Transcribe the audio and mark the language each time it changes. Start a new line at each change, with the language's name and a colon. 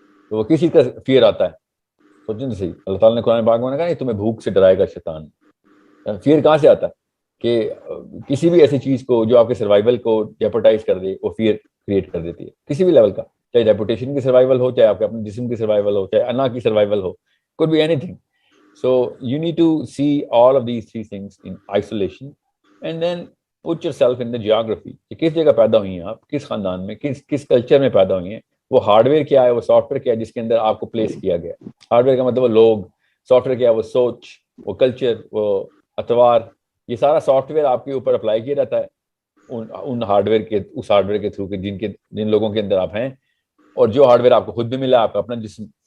Urdu: تو وہ کسی کا فیئر آتا ہے, سوچیں تو صحیح. اللہ تعالیٰ نے قرآن پاک میں کہا نہیں تمہیں بھوک سے ڈرائے گا شیطان. فیئر کہاں سے آتا ہے کہ کسی بھی ایسی چیز کو جو آپ کے سروائیول کو جیپرٹائز کر دے, وہ فیئر کریٹ کر دیتی ہے کسی بھی لیول کا, چاہے ریپوٹیشن کی سروائیول ہو, چاہے آپ کے اپنے جسم کی سروائیول ہو, چاہے انا کی survival ہو,
English: could be anything. So you need to see all of these three things in isolation and then put yourself in the geography.
Urdu: کہ کس جگہ پیدا ہوئی ہیں آپ, کس خاندان میں, کس کلچر میں پیدا ہوئی ہیں, وہ ہارڈ ویئر کیا ہے, وہ سافٹ ویئر کیا ہے جس کے اندر آپ کو پلیس کیا گیا. ہارڈ ویئر کا مطلب وہ لوگ, سافٹ ویئر کیا ہے وہ سوچ, وہ کلچر, وہ اتوار, یہ سارا سافٹ ویئر آپ کے اوپر اپلائی کیا جاتا ہے ان ہارڈ ویئر کے, اس ہارڈ ویئر کے تھرو جن لوگوں کے اندر آپ ہیں, اور جو ہارڈ ویئر آپ کو خود بھی ملا, آپ کا اپنا جسم.